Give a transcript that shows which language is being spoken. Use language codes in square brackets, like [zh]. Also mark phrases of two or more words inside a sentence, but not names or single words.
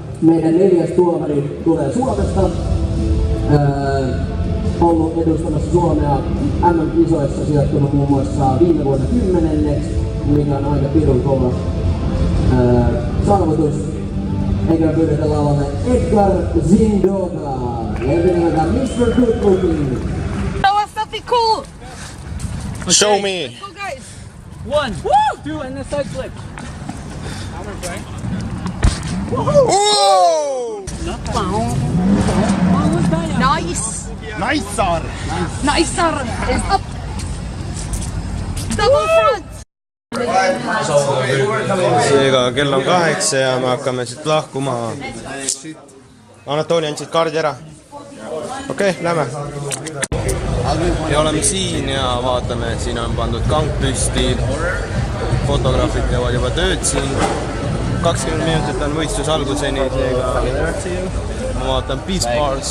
[fi] Meidän neljäs tuomari tulee Suomesta, ollut edustamassa Suomea MM-kisoissa sijoittunut muun muassa viime vuonna 10. mikä on aika pirun kova saavutus. eikä pyydetä lavalle Edgar Zindoga. Ja etenevät Mr. Good Looking. [en] Show us something cool. Show me! Go guys. 1, 2, and the side flip. Whoa! Nice. Nice, Saar! Nice sir. Is up. Double front. [et] seega kell on 8 ja me hakkame siit lahkuma. Anatooli, andsid kaardi ära? Okei, lähme. Ja oleme siin ja vaatame, et siin on pandud kang püsti. Fotograafid teevad juba tööd siin. 20 minutit on võistlus alguseni, seega ma vaatan Beach Bars.